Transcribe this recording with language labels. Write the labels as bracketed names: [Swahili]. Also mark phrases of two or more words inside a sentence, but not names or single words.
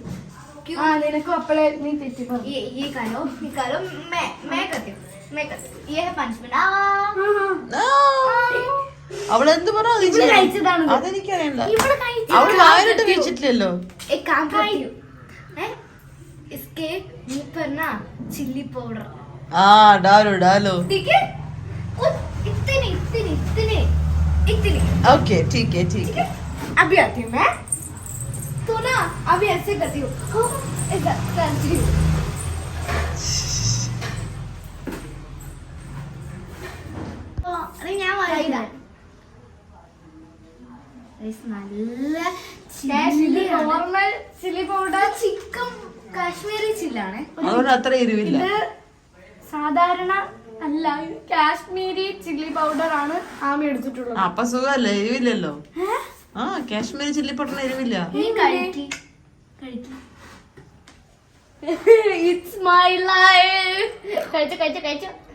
[Malayalam] നിനക്കും അപ്പളെ നീ തെറ്റി പറഞ്ഞു. [Hindi] ये करो मैं करती हूँ. ये है पनिशमेंट. [Malayalam] അവളെന്ത് പറഞ്ഞു? കഴിച്ചതാണ്. അതെനിക്കറിയണ്ട. അവള് വായിലിട്ട് വെച്ചിട്ടില്ലല്ലോ. [Hindi] एक काम करती हूँ. इसके मुंह पर ना [English] chilli powder. [Hindi] डालो. ठीक है? इतनी. ओके, ठीक है. अभी आती हूँ मैं. तो ना अभी ऐसे करती हूँ. ऐसा करती हूँ. अरे [Malayalam] ഞാൻ വായില്ല. നല്ല [English] normal chilli powder. [Malayalam] ചിക്കൻ കാശ്മീരി ചില്ലാണ്. അതുകൊണ്ട് അത്ര എരിവില്ല. ഇത് സാധാരണ അല്ല, കാശ്മീരി [English] chilli powder [Malayalam] ആണ് ആമി എടുത്തിട്ടുള്ളത്. അപ്പൊ സുഖമല്ലേ, എരിവില്ലല്ലോ. കാശ്മീരി [English] chilli powder [Malayalam] എരിവില്ല. [English] It's my life. [Malayalam] കഴിച്ചോ. കഴിക്കാം.